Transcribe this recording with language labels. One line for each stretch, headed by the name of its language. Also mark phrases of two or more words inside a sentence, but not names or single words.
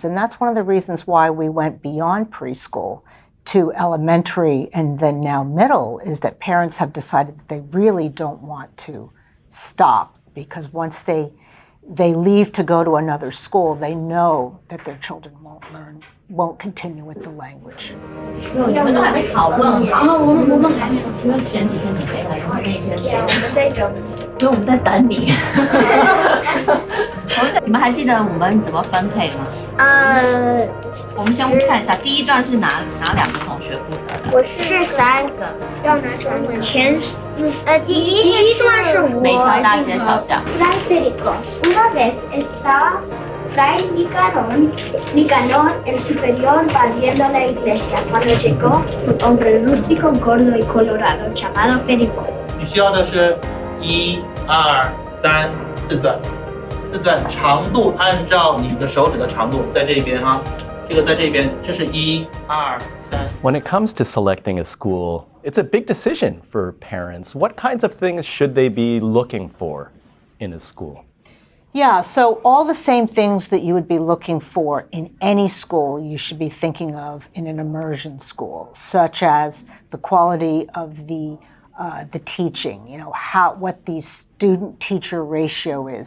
English: And that's one of the reasons why we went beyond preschool to elementary and then now middle, is that parents have decided that they really don't want to stop, because once they leave to go to another school, they know that their children won't continue with the language.
Chinese: 你们都还没讨论好，我们还没有，因为前几天你没来，那天我们在等你，因为我们在等你。你们还记得我们怎么分配吗？我们先看一下，第一段是哪2个同学负责的？我是3个，要拿出来前第一段是我。每条大街小巷。
Spanish: Federico, una vez estaba Fray Nicanor, el superior, barriendo la iglesia cuando llegó un hombre rústico, gordo y colorado llamado Federico.
Chinese: 你需要的是1、2、3、4段，4段长度按照你的手指的长度，在这边哈，这个在这边，这是1、2、3。
English: When it comes to selecting a school, it's a big decision for parents. What kinds of things should they be looking for in a school? Yeah, so all the same things that you would be looking for in any school, you should be thinking of in an immersion school, such as the quality of the teaching, what the student-teacher ratio is.